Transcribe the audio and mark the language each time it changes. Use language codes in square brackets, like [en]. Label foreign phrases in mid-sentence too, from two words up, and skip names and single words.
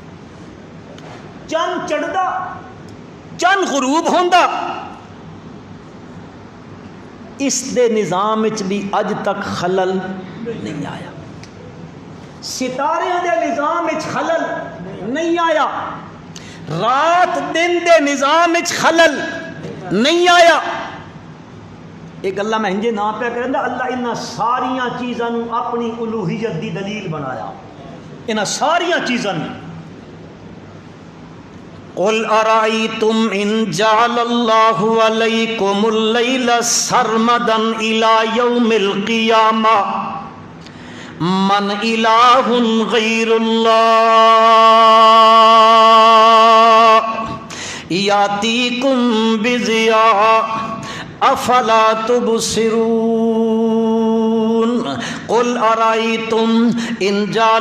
[pa] چند چڑھدا چند غروب ہوندا، اس دے نظام وچ بھی اج تک خلل نہیں آیا. ستارے دے نظام وچ خلل نہیں آیا، رات دن دے نظام وچ خلل نہیں آیا. ایک اللہ میں ہنجے نام پہ کریں اللہ انہاں ساریاں چیزاں اپنی الوہیت دی دلیل بنایا. انہاں ساریاں چیزاں [ar] قل ارأيتم ان جعل الله عليكم الليل سرمدا الى يوم القيامة من إله غير الله يأتيكم بضياء افلا تبصرون قل ارأيتم ان جعل